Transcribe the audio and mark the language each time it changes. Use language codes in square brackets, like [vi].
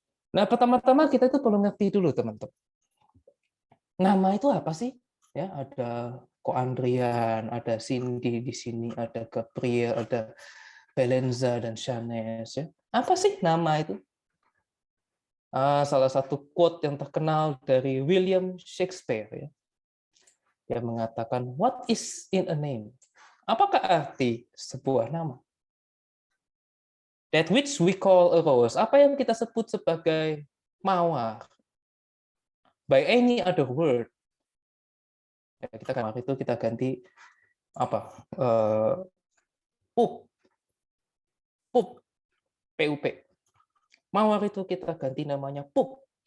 [id] Nah, pertama-tama kita itu perlu ngerti dulu, teman-teman. Nama itu apa sih? Ya, ada Ko Andrian, ada Cindy di sini, ada Gabriel, ada Belenza dan Shanes. Ya. Apa sih nama itu? Salah satu quote yang terkenal dari William Shakespeare ya. Dia mengatakan, [en] what is in a name? [id] Apakah arti sebuah nama? [en] That which we call a rose. [id] Apa yang kita sebut sebagai mawar? [en] By any other word. [id] Ya, kita kan itu kita ganti apa? Pup. PUP. Mawar itu kita ganti namanya pup.